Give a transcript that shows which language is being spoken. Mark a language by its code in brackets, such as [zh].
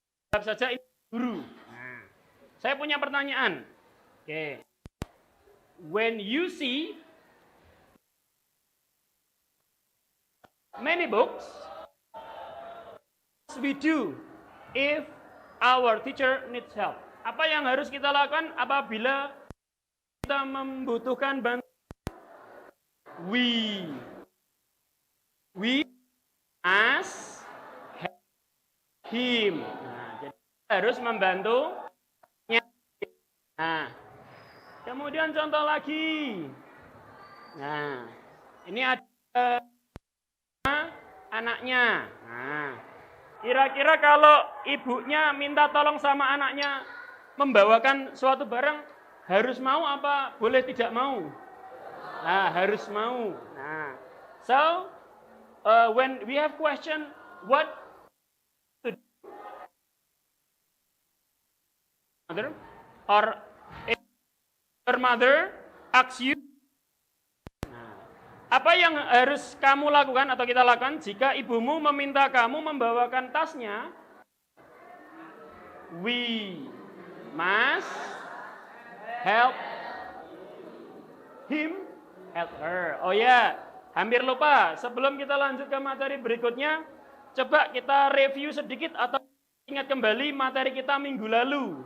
[id] Tetap saja ini guru. Nah, saya punya pertanyaan. Oke. [en] When you see many books we do if our teacher needs help? [id] Apa yang harus kita lakukan apabila kita membutuhkan bantuan? [en] We must help him. [id] Nah, jadi kita harus membantunya. Nah, kemudian contoh lagi. Nah, ini ada anaknya. Nah, kira-kira kalau ibunya minta tolong sama anaknya membawakan suatu barang, harus mau apa boleh tidak mau? Nah, harus mau. [en] Nah, so when we have question, what to do? Mother or if your mother asks you, [id] apa yang harus kamu lakukan atau kita lakukan jika ibumu meminta kamu membawakan tasnya? [en] We must help him, help her. [id] Oh ya, hampir lupa. Sebelum kita lanjut ke materi berikutnya, coba kita review sedikit atau ingat kembali materi kita minggu lalu.